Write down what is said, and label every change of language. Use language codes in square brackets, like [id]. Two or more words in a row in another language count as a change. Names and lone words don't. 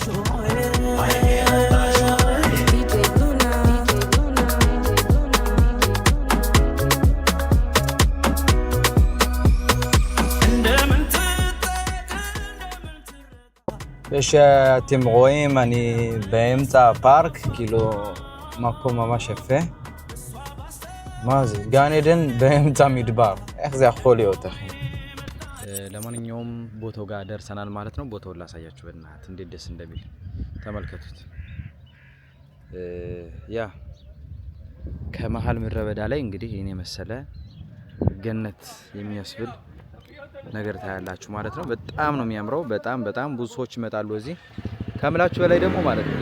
[he] ושאתם רואים, אני באמצע הפארק, כאילו מקום ממש יפה. מה זה? גן עדן באמצע מדבר. איך זה יכול להיות, אחי? [am] ለማንኛውም ቦታው ጋር ደርሰናል ማለት ነው። ቦታውን ላሳያችሁ በእናትህ እንዴት ደስ እንደሚል ተመልከቱት። ያ ከመሃል ምድረ በዳ ላይ እንግዲህ እኔ መሰለ ገነት የሚያስብል ነገር ታያላችሁ ማለት ነው። በጣም ነው የሚያምረው። በጣም ብዙ ሰዎች ይመጣሉ እዚህ ከምላችሁ በላይ ደግሞ ማለት ነው